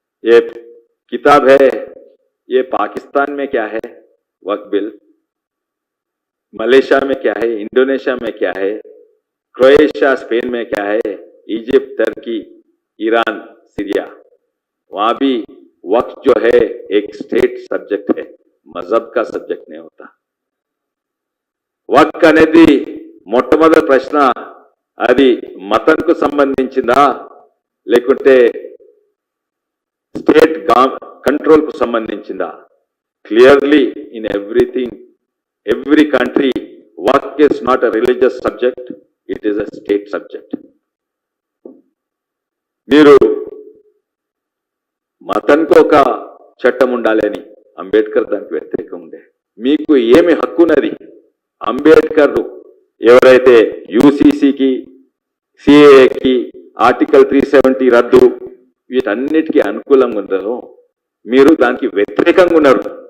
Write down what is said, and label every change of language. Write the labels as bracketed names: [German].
[Hindi] ये किताब है, ये पाकिस्तान में क्या है वक्त बिल, मलेशिया में क्या है, इंडोनेशिया में क्या है, क्रोएशिया स्पेन में क्या है, इजिप्ट, टर्की, ईरान, सीरिया, वहां भी वक्त जो है एक स्टेट सब्जेक्ट है, मजहब का सब्जेक्ट नहीं होता. [Telugu] वक्त అనేది మొట్టమొదటి ప్రశ్న, అది మతంకు సంబంధించిందా లేకుంటే స్టేట్ కంట్రోల్ కు సంబంధించిందా? [English] Clearly in everything, every country, work is not a religious subject, it is a state subject. [Telugu] మీరు మతానికి ఒక చట్టం ఉండాలని అంబేద్కర్ దానికి వ్యతిరేకం ఉండే. మీకు ఏమి హక్కున్నది? అంబేద్కర్ ఎవరైతే యూసీసీకి, సిఏఏకి, ఆర్టికల్ 370 రద్దు, వీటన్నిటికీ అనుకూలంగా ఉన్నారో మీరు దానికి వ్యతిరేకంగా ఉన్నారు.